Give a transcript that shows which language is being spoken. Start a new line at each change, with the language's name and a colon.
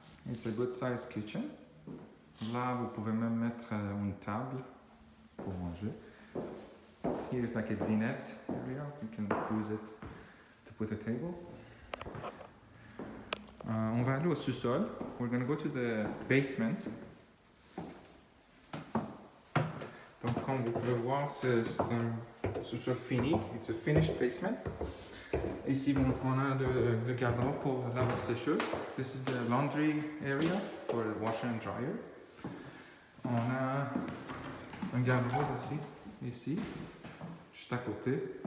English: It's a good size kitchen.
French: Là, vous pouvez même mettre une table pour manger.
English: Here is like a dinette area. You can use it to put a table.
French: On va aller au sous-sol.
English: We're going to go to the basement.
French: Donc, comme vous pouvez voir, c'est un sous-sol fini.
English: It's a finished basement.
French: Ici, on a le garde-robe pour la lave-sécheuse.
English: This is the laundry area for the washer and dryer.
French: On a un garde-robe aussi, ici, juste à côté.